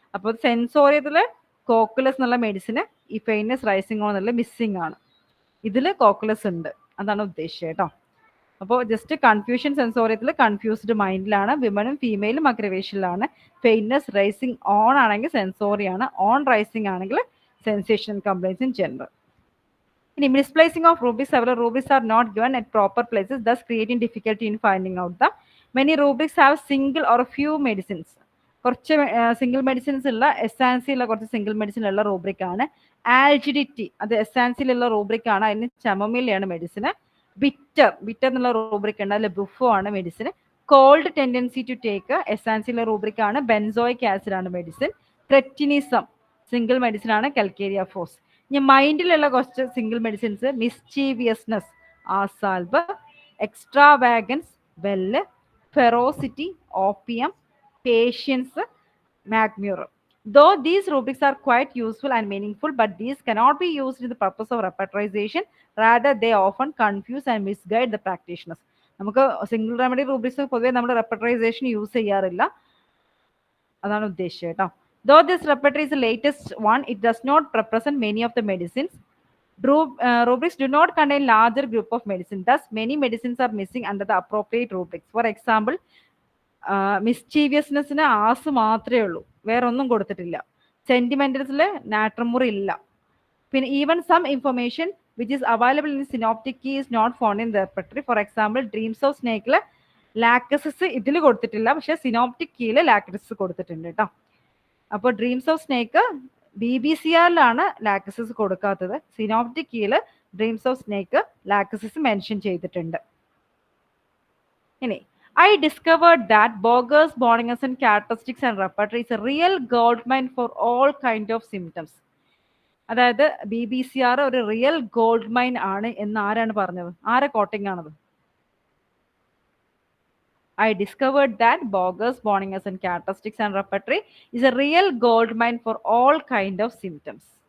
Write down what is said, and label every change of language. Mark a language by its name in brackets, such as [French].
[Malayalam] അപ്പോൾ സെൻസോറിയത്തിൽ കോക്കുലസ് എന്നുള്ള മെഡിസിന് ഈ ഫെയിൻറ്റ്നെസ് റൈസിങ് ഓൺ എന്നുള്ള മിസ്സിങ് ആണ്. ഇതിൽ കോക്കുലസ് ഉണ്ട്, അതാണ് ഉദ്ദേശിച്ചത് കേട്ടോ. അപ്പോൾ just confusion സെൻസോറിയത്തിൽ confused മൈൻഡിലാണ്, വിമനും ഫീമെയിലും അഗ്രവേഷനിലാണ്. ഫെയിൻറ്റ്നെസ് rising on ആണെങ്കിൽ സെൻസോറിയാണ്, ഓൺ റൈസിങ് ആണെങ്കിൽ സെൻസേഷൻ കംപ്ലൈൻസ് ഇൻ ജനറൽ. [English] ഇനി misplacing of rubrics, several rubrics are not given at proper places, thus creating difficulty in finding out them. Many rubrics have single or few medicines. [Malayalam] കുറച്ച് single medicines ഉള്ള എസാൻസിയുള്ള കുറച്ച് single medicine ഉള്ള rubric ആണ്. ആൽജിഡിറ്റി അത് എസാൻസിലുള്ള rubric ആണ്, അതിന് ചമമിലയാണ് medicine. Bitter, bitter എന്നുള്ള rubric ഉണ്ട്, അതിൽ ബുഫോ ആണ് medicine. Called tendency to take എസാൻസിലുള്ള rubric ആണ്, ബെൻസോയിക് ആസിഡ് ആണ് മെഡിസിൻ. ക്രെറ്റിനിസം സിംഗിൾ മെഡിസിൻ ആണ്, കൽക്കേരിയ ഫോസ്. ഇനി മൈൻഡിലുള്ള കുറച്ച് single medicines മിസ്ചീവിയസ്നെസ് ആസാൽബ്, എക്സ്ട്രാവാഗൻസ് well, ferocity opium, patients മാഗ്മ്യൂർ. [English] Though these rubrics are quite useful and meaningful, but these cannot be used in the purpose of repertorization. Rather, they often confuse and misguide the practitioners. [Malayalam] നമുക്ക് single remedy rubrics പൊതുവെ നമ്മൾ റെപ്പർട്ടറൈസേഷൻ use ചെയ്യാറില്ല, അതാണ് ഉദ്ദേശിച്ചത് കേട്ടോ. [English] Though this repertory is the latest one, it does not represent many of the medicines. Rubrics do not contain larger group of medicine. Thus, many medicines are missing under the appropriate rubrics. [Malayalam] For example, മിസ്ചീവിയസ്നെസ്സിന് as മാത്രമേ ഉള്ളൂ, വേറെ ഒന്നും കൊടുത്തിട്ടില്ല. സെന്റിമെന്റൽസിൽ നാട്രമുറി ഇല്ല. പിന്നെ [English] Even some information which is available in synoptic key is not found in the repertory. [Malayalam] For example, dreams of സ്നേക്കിൽ ലാക്ടസിസ് ഇതിൽ കൊടുത്തിട്ടില്ല, പക്ഷേ സിനോപ്റ്റിക് കീയിൽ ലാക്ടസിസ് കൊടുത്തിട്ടുണ്ട് കേട്ടോ. അപ്പോൾ ഡ്രീംസ് ഓഫ് സ്നേക്ക് BBCRലാണ് ലാക്ടസിസ് കൊടുക്കാത്തത്, synoptic കീയിൽ dreams of snake ലാക്ടസിസ് mention ചെയ്തിട്ടുണ്ട്. [English] ഇനി I discovered that Boger's, Bonninger's and characteristics and repertory is a real goldmine for all kind of symptoms. [Malayalam] അതായത് BBCR ഒരു റിയൽ ഗോൾഡ് മൈൻ ആണ് എന്ന് ആരാണ് പറഞ്ഞത്? ആരെ കോട്ടിംഗ് ആണത്? [English] I discovered that Boger's, Bonninger's and characteristics and repertory is a real gold mine for all kind of symptoms.